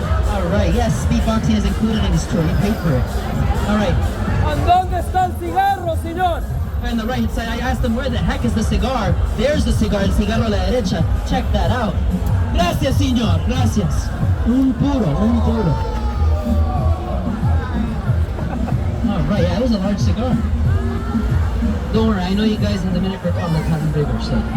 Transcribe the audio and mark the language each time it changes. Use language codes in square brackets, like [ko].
[en] Alright, yes, speedboxing is included in this tour. You paid for it. Alright. [es] ¿Dónde está el cigarro, señor? [en] On the right side, I asked them where the heck is the cigar. There's the cigar, [es] el cigarro a la derecha. [en] Check that out. [es] Gracias, señor. Gracias. Un puro, un puro. [en] Alright, yeah, it was a large cigar. Don't worry, I know you guys in the Dominican Republic have them bigger, so.